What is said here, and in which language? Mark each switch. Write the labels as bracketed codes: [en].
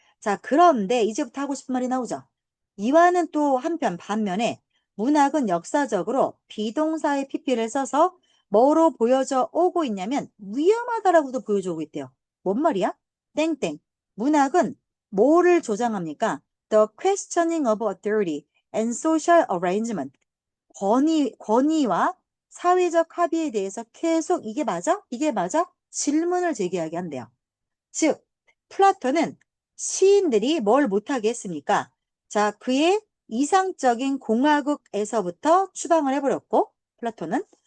[ko] 자, 그런데 이제부터 하고 싶은 말이 나오죠. 이와는 또 한편 반면에 문학은 역사적으로 비동사의 PP를 써서 뭐로 보여져 오고 있냐면 위험하다라고도 보여져 오고 있대요. 뭔 말이야? 땡땡. 문학은 뭐를 조장합니까? [en] The questioning of authority and social arrangement. [ko] 권위와 사회적 합의에 대해서 계속 이게 맞아? 이게 맞아? 질문을 제기하게 한대요. 즉, 플라톤은 시인들이 뭘 못하게 했습니까? 자, 그의 이상적인 공화국에서부터 추방을 해버렸고, 플라톤은.